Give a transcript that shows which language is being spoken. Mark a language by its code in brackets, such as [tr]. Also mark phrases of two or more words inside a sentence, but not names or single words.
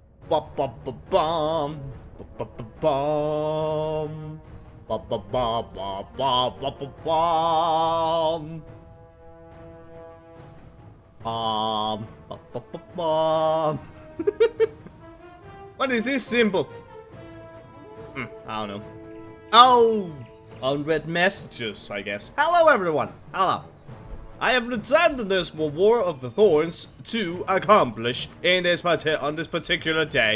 [en] Ba ba ba bum. Ba ba ba bum. Ba ba ba ba ba ba ba bum. Ba ba ba bum. What is this symbol? I don't know. Oh, unread messages, I guess. Hello, everyone. Hello. I have returned to this War of the Thorns to accomplish in this on this particular day.